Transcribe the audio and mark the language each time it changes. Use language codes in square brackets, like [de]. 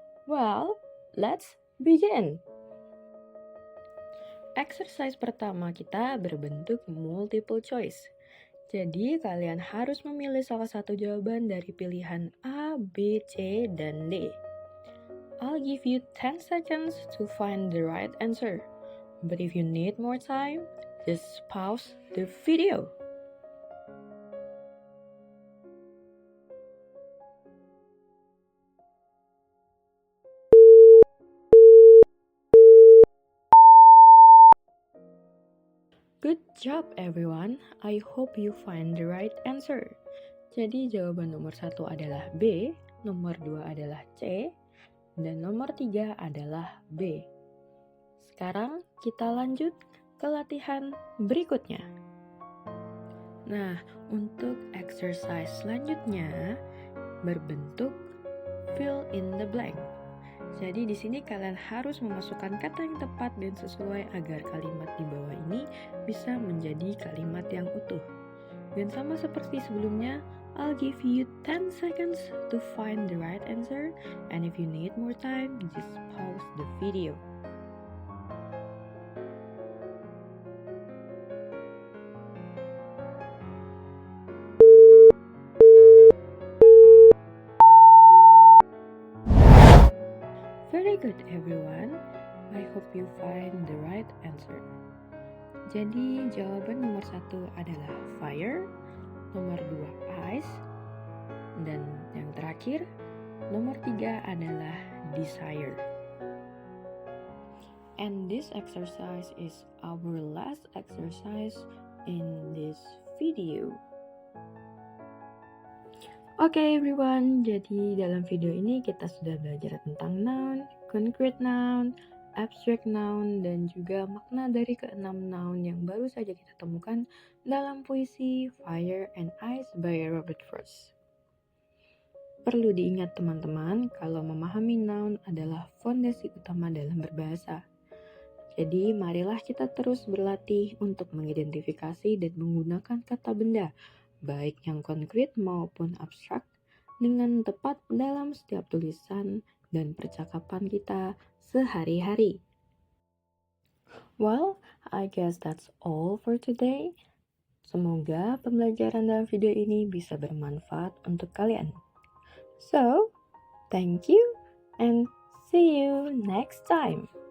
[en] Well, let's begin. [id] Exercise pertama kita berbentuk multiple choice. Jadi, kalian harus memilih salah satu jawaban dari pilihan A, B, C, dan D. [en] I'll give you 10 seconds to find the right answer. But if you need more time, just pause the video. Good job everyone, I hope you find the right answer. [id] Jadi jawaban nomor 1 adalah B, nomor 2 adalah C, dan nomor 3 adalah B. Sekarang kita lanjut ke latihan berikutnya. Nah, untuk exercise selanjutnya berbentuk [en] fill in the blank. [id] Jadi di sini kalian harus memasukkan kata yang tepat dan sesuai agar kalimat di bawah ini bisa menjadi kalimat yang utuh. Dan sama seperti sebelumnya, [en] I'll give you 10 seconds to find the right answer, and if you need more time, just pause the video. Very good everyone, I hope you find the right answer. [id] Jadi jawaban nomor 1 adalah fire, nomor 2 ice, dan yang terakhir nomor 3 adalah desire. [en] And this exercise is our last exercise in this video. [id] Oke everyone, jadi dalam video ini kita sudah belajar tentang noun, concrete noun, abstract noun, dan juga makna dari keenam noun yang baru saja kita temukan dalam puisi Fire and Ice by Robert Frost. Perlu diingat teman-teman kalau memahami noun adalah fondasi utama dalam berbahasa. Jadi marilah kita terus berlatih untuk mengidentifikasi dan menggunakan kata benda, baik yang konkret maupun abstrak, dengan tepat dalam setiap tulisan dan percakapan kita sehari-hari. [en] Well, I guess that's all for today. [id] Semoga pembelajaran dalam video ini bisa bermanfaat untuk kalian. [en] So, thank you and see you next time.